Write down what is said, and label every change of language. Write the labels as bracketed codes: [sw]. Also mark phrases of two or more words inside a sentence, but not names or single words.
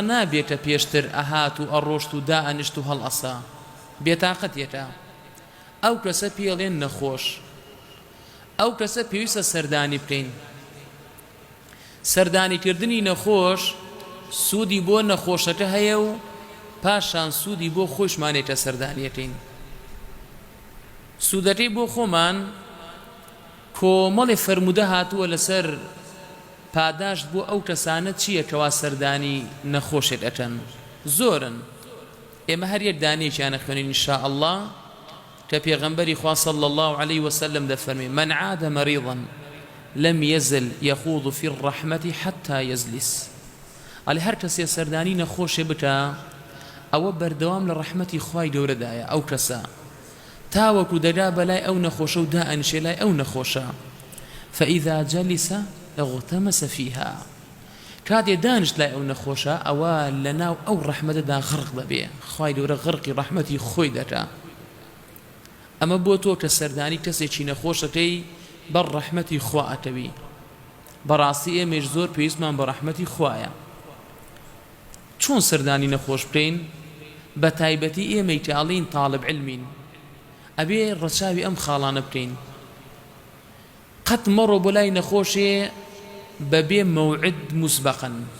[ckb] نابێتە پێشتر ئەهات و ئەڕۆشت و دائەنیشت و هەڵئەسا بێتاقەتێتە ئەو کەسە پێڵێن نەخۆش ئەو کەسە پێویستە سەردانی بکەین سەردانیکردنی نەخۆش سوودی بۆ نەخۆشەکە هەیە و پاشان سوودی بۆ خۆشمانێتە سەردانیەکەین سوودەکەی بۆ خۆمان کۆمەڵی فەرموودە هاتووە لەسەر پاداشت بۆ ئەو کەسانە چییە کەوا سەردانی نەخۆشێت ئەکەن زۆرن ئێمە هەر یەک دانێکیانە خوێنین ئینشاءالله کە پێغەمبەری خوا [ar] صلی الله عليه وسلم [ckb] دەفەرمێ [ar] من عاد مريضا لم يزل يخوض في الرحمة حتى يزلس [ckb] ئەڵێ هەر کەسێ سەردانی نەخۆشێ بکە ئەوە بەردەوام لە ڕەحمەتی خوای گەورەدایە ئەو کەسە تاوەکو دەگا بەلای ئەو نەخۆشە و دائەنشێ لای ئەو نەخۆشە فإذا [ar] جلس اغتمس فيها [ckb] کاتێ دانشت لای ئەو نەخۆشە ئەوە لەناو ئەو ڕەحمەتەدا غرق دەبێ خوای گەورە غرقی ڕەحمەتی خۆی دەکا ئەمە بۆ تۆ کە سەردانی کەسێکی نەخۆشەکەی بەر ڕەحمەتی خوا ئەکەوی بەڕاستی ئێمەش زۆر پێویستمان بە ڕەحمەتی خوایە چۆن سەردانی نەخۆش بکەین بە تایبەتی ئێمەی کە ئەڵێین تاڵب علمین ئەبێ ڕەچاوی ئەم خاڵانە بکەین قەت مەڕۆ بۆ لای نەخۆشێ بەبێ [ar] مەوعد مسبەقەن